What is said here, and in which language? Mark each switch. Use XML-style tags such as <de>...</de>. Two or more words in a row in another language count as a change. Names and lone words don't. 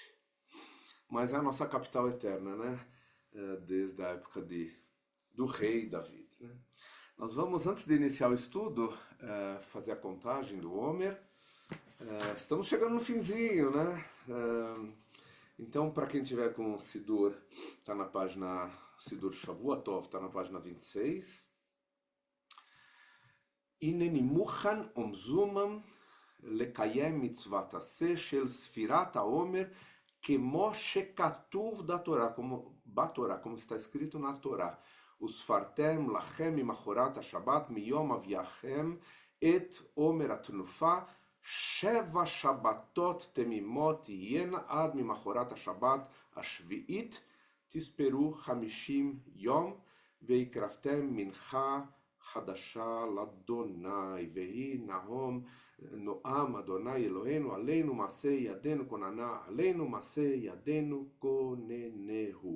<pt>Mas é a nossa capital eterna, né? Desde a época do rei David, né? Nós vamos, antes de iniciar o estudo, fazer a contagem do Homer. Estamos chegando no finzinho, né? Então, para quem tiver com o Sidur, está na página Sidur Shavuatov, está na página 26.</pt> <he>הנני מוכן ומזומם לקיים מצוות עשה של ספירת העומר כמו שכתוב בתורה,</he> <pt>como está escrito na Torá.</pt> <he>וספרתם לכם ממחרת השבת מיום אביכם את עומר התנופה, 7 שבתות תמימות תהיינה עד ממחרת השבת השביעית, תספרו 50 יום, והקרבתם מנחה חדשה לאדוני, ויהי נועם אדוני אלוהינו עלינו מעשה ידינו כוננה, עלינו מעשה ידינו כוננהו.</he>